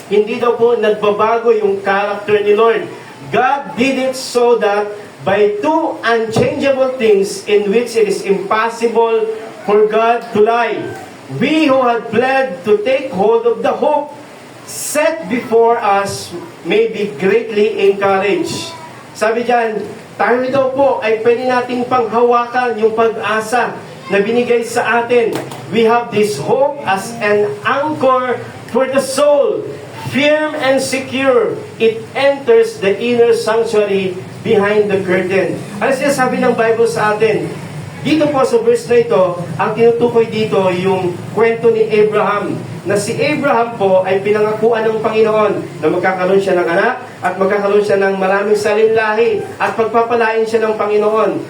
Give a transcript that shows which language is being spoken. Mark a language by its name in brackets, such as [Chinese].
[Filipino] Hindi daw po nagbabago yung character ni Lord. [English] God did it so that by two unchangeable things in which it is impossible for God to lie, we who had pled to take hold of the hope set before us may be greatly encouraged. [Filipino] Sabi dyan, tayo daw po ay pwede nating panghawakan yung pag-asa na binigay sa atin. [English] We have this hope as an anchor for the soul, firm and secure. It enters the inner sanctuary behind the curtain. [Filipino] Ano sinasabi ng Bible sa atin? Dito po sa verse na ito, ang tinutukoy dito yung kwento ni Abraham, na si Abraham po ay pinangakuan ng Panginoon na magkakaroon siya ng anak at magkakaroon siya ng maraming salinlahi at pagpapalain siya ng Panginoon.